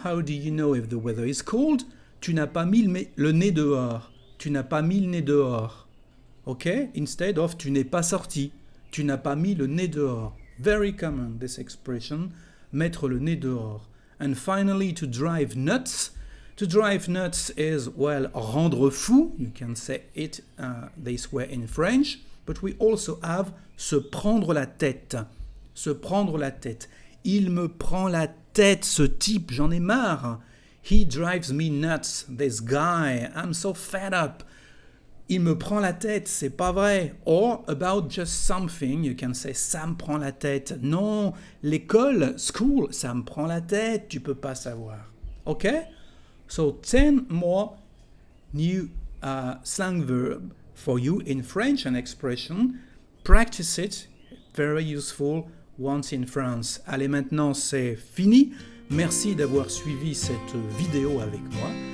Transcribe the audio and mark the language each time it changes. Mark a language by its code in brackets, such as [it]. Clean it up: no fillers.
[en] How do you know if the weather is cold? [fr] Tu n'as pas mis le nez dehors. Tu n'as pas mis le nez dehors. Okay? [en] Instead of [fr] tu n'es pas sorti. Tu n'as pas mis le nez dehors. [en] Very common, this expression. [fr] Mettre le nez dehors. [en] And finally, to drive nuts. To drive nuts is, well, [fr] rendre fou. [en] You can say it this way in French. But we also have [fr] se prendre la tête. Se prendre la tête. Il me prend la tête, ce type, j'en ai marre. [en] He drives me nuts, this guy. I'm so fed up. [fr] Il me prend la tête, c'est pas vrai. [en] Or, about just something, you can say [fr] ça me prend la tête. Non, l'école, school, ça me prend la tête, tu peux pas savoir. [en] Okay? So 10 more new slang verbs for you in French and expression. Practice it, very useful once in France. [fr] Allez, maintenant c'est fini. Merci d'avoir suivi cette vidéo avec moi.